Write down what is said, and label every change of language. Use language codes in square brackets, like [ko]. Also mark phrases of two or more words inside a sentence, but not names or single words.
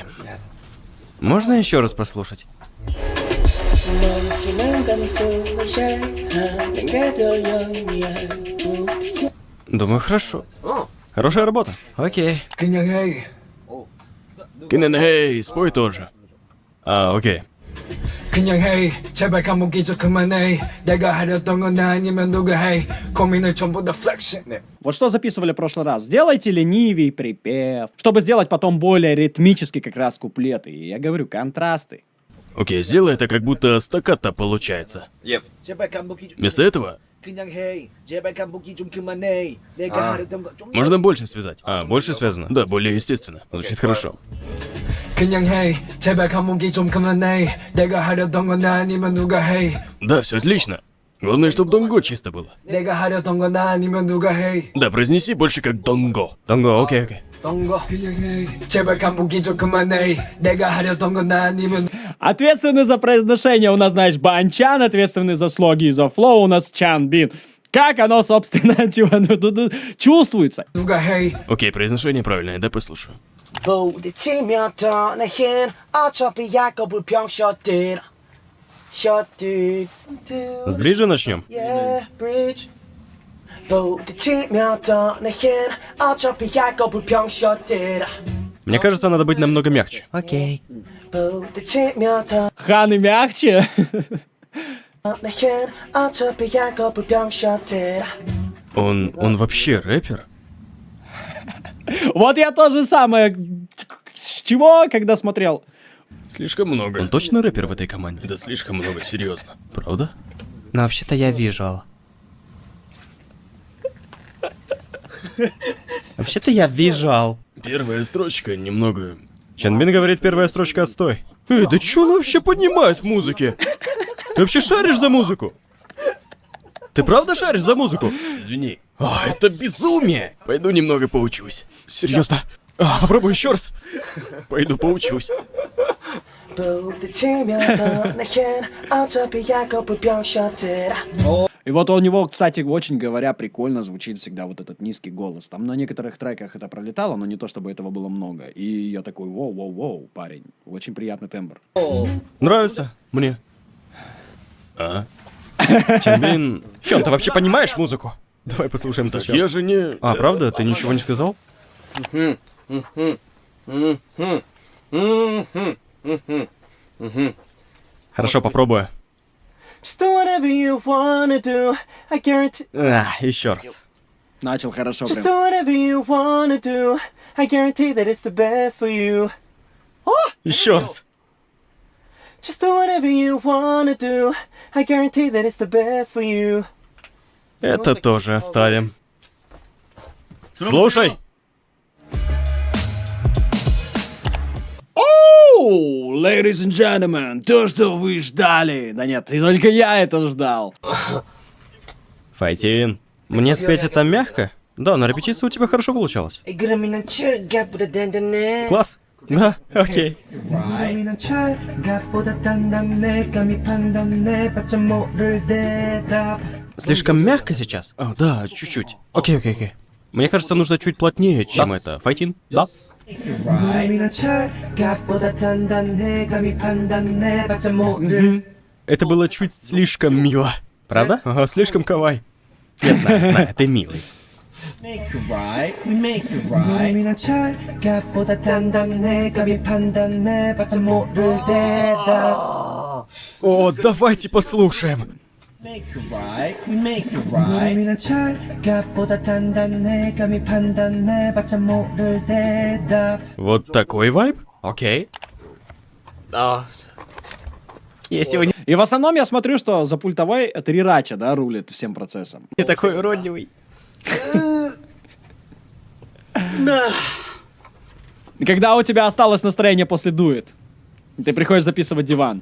[ru] Можно еще раз послушать? Думаю, хорошо. Хорошая работа. Окей. [ko] 그냥 [ru] Киненхей, спой тоже. А, окей. [ko] 해 제발 감옥이 좀 그만해 내가 하려던 건 나 아니면 누가 해 고민을 전부 다 flexing. [ru] Вот что записывали в прошлый раз. Сделайте ленивей припев, чтобы сделать потом более ритмический как раз куплеты. И я говорю, контрасты. Окей, сделай это как будто стаккато получается. Вместо этого можно больше связать. А, больше связано? Да, более естественно. Звучит хорошо. [ko] 그냥 해 제발 감옥이 좀 그만해 내가 하려던 건 나 아니면 누가 해 [ru] Да, все отлично. Главное, чтобы донго чисто было. [ko] 내가 하려던 건 나 아니면 누가 해 [ru] Да, произнеси больше как донго. Донго, окей. [ko] 그냥 해 제발 감옥이 좀 그만해 내가 하려던 건 아니면 [ru] Ответственный за произношение у нас, знаешь, Банчан, ответственный за слоги и за флоу у нас Чан Бин. Как оно, собственно, чувствуется? [ko] 누가 해 [ru] Окей, произношение правильное, да послушаю. [ko] 부딪히며 떠나긴 어차피 약업을 병셔들 셔들 [ru] С бриджа начнем. Yeah, [ko] bridge 부딪히며 떠나긴 어차피 약업을 병셔들 [ru] Мне кажется, надо быть намного мягче. [ko] 오케이 부딪히며 [ru] Хан и мягче. [ko] 떠나긴 어차피 약업을 병셔들 [ru] Он вообще рэпер? Вот я то же самое. С чего, когда смотрел? Слишком много. Он точно рэпер в этой команде? Это слишком много, серьезно. Правда? Но вообще-то я вижуал. Вообще-то я вижуал. Первая строчка немного... Чанбин говорит, первая строчка отстой. Эй, да чё он вообще понимает в музыке? Ты вообще шаришь за музыку? Ты правда шаришь за музыку? Извини. Это безумие! Пойду немного поучусь. Серьезно? Попробуй еще раз. Пойду поучусь. [ko] 부딪히며 떠나긴 어차피 약업을 병셔들 [ru] И вот у него, кстати, очень говоря, прикольно звучит всегда вот этот низкий голос. Там на некоторых треках это пролетало, но не то, чтобы этого было много. И я такой, воу, парень, очень приятный тембр. Нравится? Мне. А? Чанбин... Хён, ты вообще понимаешь музыку? Давай послушаем сначала. Я же не... А, правда? Ты ничего не сказал? Хорошо, попробую. [en] Just do whatever you wanna do I guarantee [ru] Еще раз. Начал хорошо [en] Just [ru] прям. [en] do whatever you wanna do I guarantee that it's the best for you [ru] Еще раз. [en] Just do whatever you wanna do I guarantee that it's the best for you [ru] Это тоже оставим. Слушай! Оу, [en] ladies and gentlemen, [ru] то, что вы ждали. Да нет, и только я это ждал. Файтин. Мне спеть это мягко? Да, на репетиции у тебя хорошо получалось. [ko] 그러면 철갑보다 단단해 [ru] Класс. Да, окей. [ko] 그러면 철갑보다 단단해 감히 판단해 봤자 모를 대답 [ru] Слишком мягко сейчас? О, да, чуть-чуть. Окей. Мне кажется, нужно чуть плотнее, чем это. Файтин? Да. [ko] 그러면 철갑보다 단단해 감히 판단해 봤자 모를 [ru] Это было чуть слишком мило. Правда? Ага, слишком кавай. Я знаю, ты милый. [ko] 그러면 철갑보다 단단해 감히 판단해 봤자 모를 대답 [ru] О, давайте послушаем. [ko] 그러면 철갑보다 단단해 감히 판단해 봤자 모를 대답 [ru] Вот такой вайб? Окей. Я сегодня И в основном я смотрю, что за пультовой Трирача, да, рулит всем процессом. не такой уродливый. И когда у тебя осталось настроение после дует, ты приходишь записывать диван.